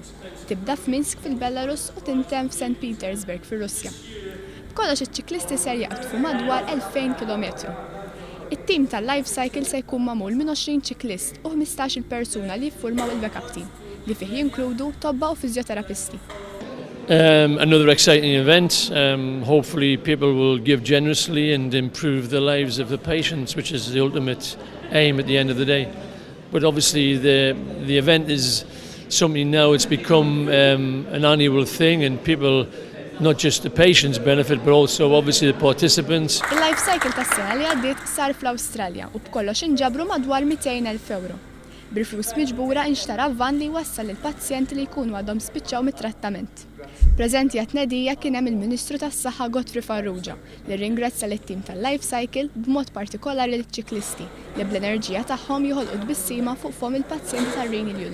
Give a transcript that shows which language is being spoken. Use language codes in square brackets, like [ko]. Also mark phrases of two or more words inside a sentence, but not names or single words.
[mt] Tibda f'Minsk fil-Belarus u tintemm f'St. Petersburg fir-Russja. B'kollox iċ-ċiklisti ser jaqtfu madwar 2000 kilometru. It-tim tal-Lifecycle se jkun magħmul minn 20 ċiklist u 15-il persuna li jiffurmaw il- [en] backup team, [mt] li fih jinkludu tobba u fiżjoterapisti. [en] Another exciting event. Hopefully people will give generously and improve the lives of the patients, which is the ultimate aim at the end of the day. But obviously the event is something now, it's become an annual thing, and people, not just the patients benefit, but also obviously the participants. [mt] Il-Lifecycle tas-sena li għaddiet sar fl-Awstralja u b'kollox inġabru madwar 200,000 euro. Bil-flus miġbura inxtara van li wassal lill-pazjenti li jkunu għadhom spiċċaw mit-trattament. Preżenti Imnedija kien hemm il-Ministru tas-Saħħa li ringrazzja lit-tim tal-Lifecycle b'mod partikolari liċ-ċiklisti li bl-enerġija tagħhom joħolqu tbissima fuq fhom il-pazjenti tar- [en] renal unit.